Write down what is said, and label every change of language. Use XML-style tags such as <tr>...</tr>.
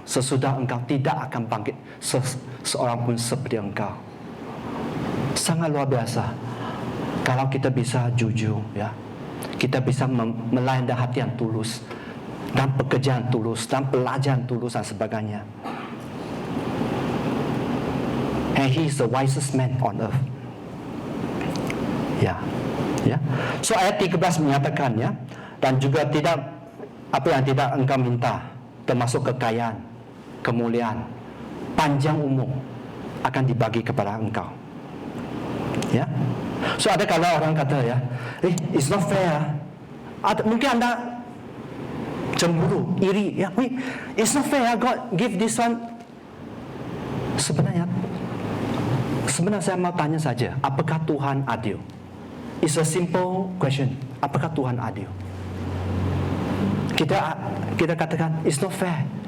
<id>Sesudah engkau tidak akan bangkit seorang pun seperti engkau. Sangat luar biasa. Kalau kita bisa jujur, ya, kita bisa melayani hati yang tulus, dan pekerjaan tulus, dan pelajaran tulus dan sebagainya.</id> <en>And he is the wisest man on earth.</en> <id>Ya, ya. So ayat 13 menyatakan, ya, dan juga tidak apa yang tidak engkau minta, termasuk kekayaan, kemuliaan, panjang umur akan dibagi kepada engkau. Ya. So ada kalau orang kata, ya,</id> <en>it's not fair.</en> <id>Mungkin anda cemburu, iri, ya,</id> <en>it's not fair, God give this one.</en> <id>Sebenarnya saya mau tanya saja, apakah Tuhan adil?</id> <en>It's a simple question.</en> <id>Apakah Tuhan adil? Kita katakan</id> <en>it's not fair.</en>